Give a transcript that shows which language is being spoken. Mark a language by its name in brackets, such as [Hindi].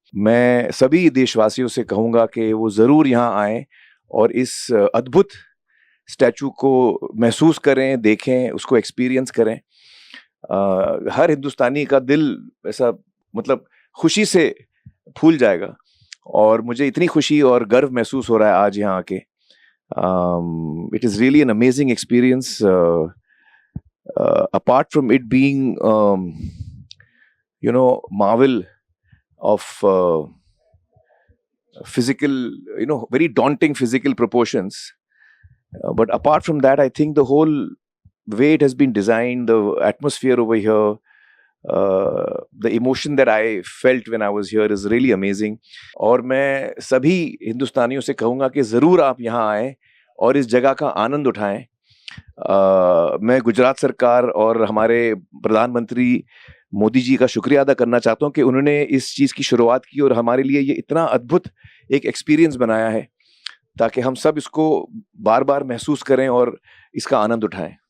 [Hindi] मैं सभी देशवासियों से कहूँगा कि वो ज़रूर यहाँ आएं और इस अद्भुत स्टैचू को महसूस करें, देखें, उसको एक्सपीरियंस करें। हर हिंदुस्तानी का दिल ऐसा मतलब खुशी से फूल जाएगा और मुझे इतनी खुशी और गर्व महसूस हो रहा है आज यहाँ आके। [English] It is really an amazing experience. Apart from it being, marvel of physical, very daunting physical proportions. But apart from that, I think the whole way it has been designed, the atmosphere over here, the emotion that I felt when I was here is really amazing. [Hindi] और मैं सभी हिंदुस्तानियों से कहूँगा कि ज़रूर आप यहाँ आएँ और इस जगह का आनंद उठाएं। मैं गुजरात सरकार और हमारे प्रधानमंत्री मोदी जी का शुक्रिया अदा करना चाहता हूँ कि उन्होंने इस चीज़ की शुरुआत की और हमारे लिए ये इतना अद्भुत एक एक्सपीरियंस बनाया है ताकि हम सब इसको बार बार महसूस करें और इसका आनंद उठाएं।